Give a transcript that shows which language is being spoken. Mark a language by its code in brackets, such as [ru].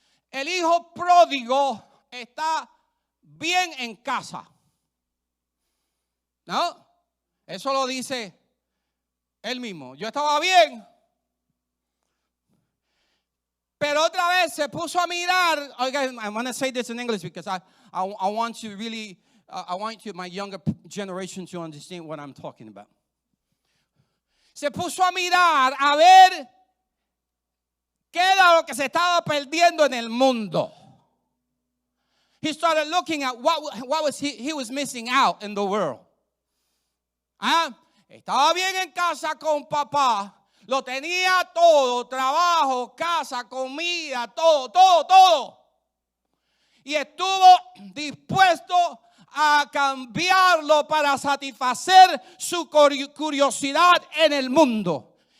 [es] El hijo pródigo está bien en casa. ¿No? Eso lo dice él mismo. Yo estaba bien. Pero otra vez se puso a mirar. [en] Okay, I want to say this in English because I want to really, my younger generation to understand what I'm talking about. [es] Se puso a mirar a ver qué era lo que se estaba perdiendo en el mundo. [en] He started looking at what was he was missing out in the world. [es] Estaba bien en casa con papá. Lo tenía todo, trabajo, casa, comida, todo. Y estuvo dispuesto a cambiarlo para satisfacer su curiosidad en el mundo.